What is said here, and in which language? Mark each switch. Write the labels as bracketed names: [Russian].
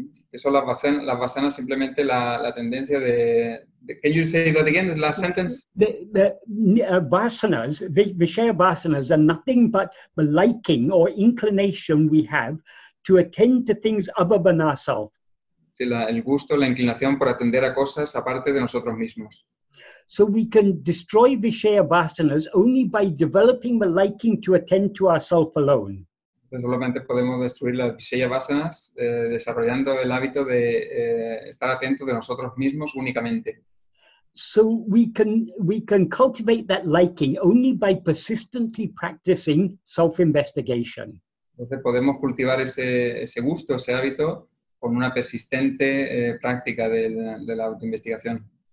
[Spanish] Que son las vasanas simplemente la tendencia de [English] can you say that again, the last sentence? The vasanas, Vishaya vasanas are nothing but the liking or inclination we have to attend to things other than ourselves. [Spanish] Sí, el gusto, la inclinación por atender a cosas aparte de nosotros mismos. [English] So we can destroy Vishaya vasanas only by developing the liking to attend to ourselves alone. [Spanish] Entonces solamente podemos destruir las Vishaya vasanas desarrollando el hábito de estar atentos de nosotros mismos únicamente. [English] So we can cultivate that liking only by persistently practicing self-investigation. [Spanish] Entonces podemos cultivar ese gusto, ese hábito, con una persistente práctica de la autoinvestigación.